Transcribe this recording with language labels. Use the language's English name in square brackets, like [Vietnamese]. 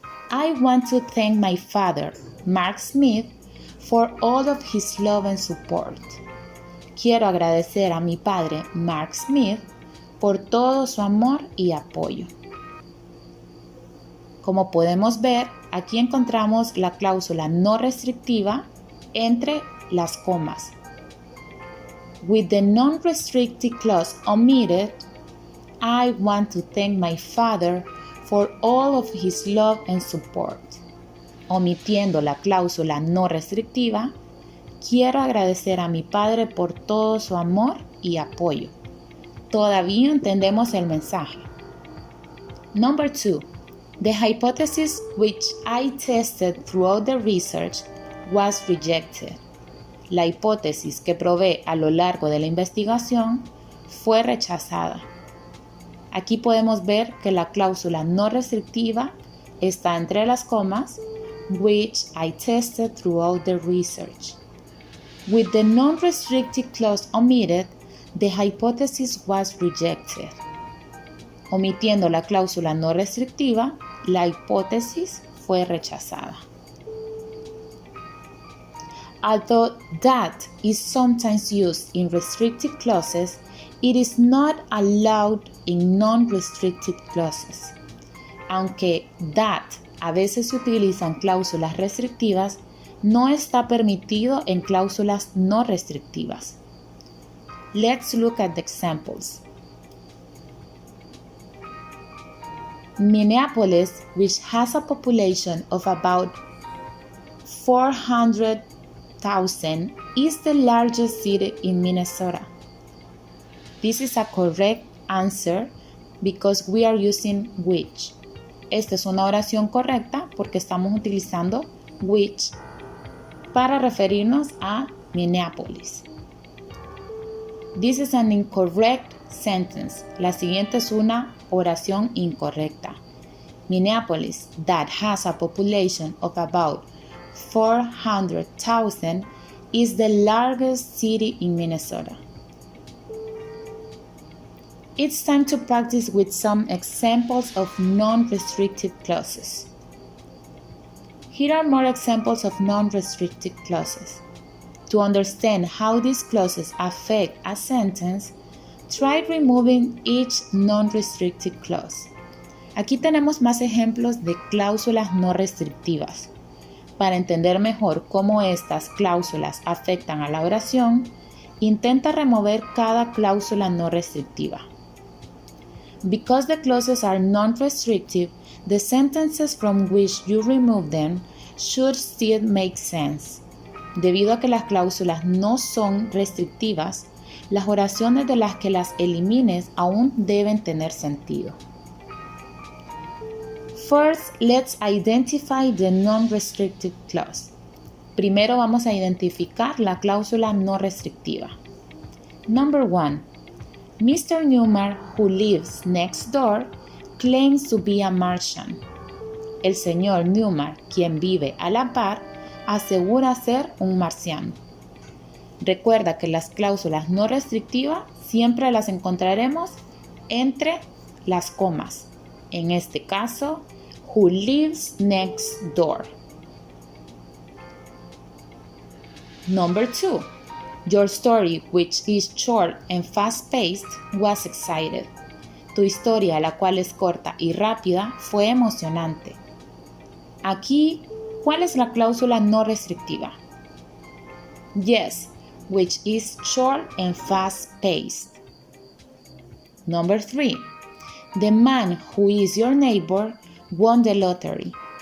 [English] I want to thank my father, Mark Smith, for all of his love and support. [Spanish] Quiero agradecer a mi padre, Mark Smith, por todo su amor y apoyo. Como podemos ver, aquí encontramos la cláusula no restrictiva entre las comas. [English] With the non-restrictive clause omitted, I want to thank my father for all of his love and support. [Spanish] Omitiendo la cláusula no restrictiva, quiero agradecer a mi padre por todo su amor y apoyo. Todavía entendemos el mensaje. [English] Number 2. The hypothesis which I tested throughout the research was rejected. [Spanish] La hipótesis que probé a lo largo de la investigación fue rechazada. Aquí podemos ver que la cláusula no restrictiva está entre las comas, [English] which I tested throughout the research. With the non-restrictive clause omitted, the hypothesis was rejected. [Spanish] Omitiendo la cláusula no restrictiva, la hipótesis fue rechazada. [English] Although that is sometimes used in restrictive clauses, it is not allowed in non-restrictive clauses. [Spanish] Aunque that a veces se utiliza en cláusulas restrictivas, no está permitido en cláusulas no restrictivas. [English] Let's look at the examples. Minneapolis, which has a population of about 400,000, is the largest city in Minnesota. This is a correct answer because we are using which. [Spanish] Esta es una oración correcta porque estamos utilizando which para referirnos a Minneapolis. [English] This is an incorrect sentence. [Spanish] La siguiente es una oración incorrecta. [English] Minneapolis, that has a population of about 400,000, is the largest city in Minnesota. It's time to practice with some examples of non-restrictive clauses. Here are more examples of non-restrictive clauses. To understand how these clauses affect a sentence, try removing each non-restrictive clause. [Spanish] Aquí tenemos más ejemplos de cláusulas no restrictivas. Para entender mejor cómo estas cláusulas afectan a la oración, intenta remover cada cláusula no restrictiva. [English] Because the clauses are non-restrictive, the sentences from which you remove them should still make sense. [Spanish] Debido a que las cláusulas no son restrictivas, las oraciones de las que las elimines aún deben tener sentido. [English] First, let's identify the non-restrictive clause. [Spanish] Primero vamos a identificar la cláusula no restrictiva. [English] Number 1. Mr. Newman, who lives next door, claims to be a Martian. [Spanish] El señor Newman, quien vive a la par, asegura ser un marciano. Recuerda que las cláusulas no restrictivas siempre las encontraremos entre las comas. En este caso, [English] who lives next door. Number 2. Your story, which is short and fast-paced, was excited. [Spanish] Tu historia, la cual es corta y rápida, fue emocionante. Aquí, ¿cuál es la cláusula no restrictiva? [English] Yes, which is short and fast-paced. Number 3. The man who is your neighbor won the lottery.